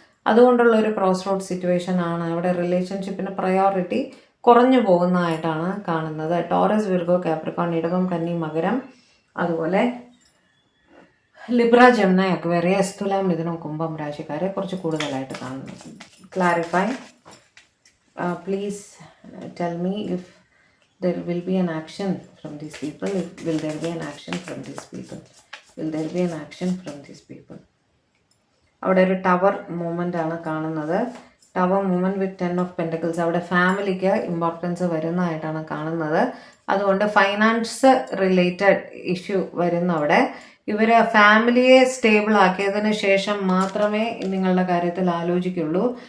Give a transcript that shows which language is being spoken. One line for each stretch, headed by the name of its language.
Malayalam: അതുകൊണ്ടുള്ള ഒരു cross road situation ആണ്. അവിടെ റിലേഷൻഷിപ്പിന് പ്രയോറിറ്റി കുറഞ്ഞു പോകുന്നതായിട്ടാണ് കാണുന്നത്. ടോറസ്, വിർഗോ, കാപ്രിക്കോൺ, ഇടവം, കന്നി, മകരം, അതുപോലെ ലിബ്ര, ജെമിനി, അക്വേറിയസ്, തുലാം, മിഥുനം, കുംഭം രാശിക്കാരെ കുറച്ച് കൂടുതലായിട്ട് കാണുന്നു. Clarify.
English: Please tell me if there will be an action from these people. Will there be an action from these people? Will there be an action from these people?
Malayalam: അവിടെ ഒരു tower movement ആണ് കാണുന്നത്. Tower movement with 10 of pentacles. അവിടെ ഫാമിലിക്ക് importance വരുന്നതായിട്ടാണ് കാണുന്നത്. അതുകൊണ്ട് finance related issue വരുന്ന അവിടെ ഇവർ ഫാമിലിയെ സ്റ്റേബിൾ ആക്കിയതിന് ശേഷം മാത്രമേ നിങ്ങളുടെ കാര്യത്തിൽ ആലോചിക്കുള്ളൂ.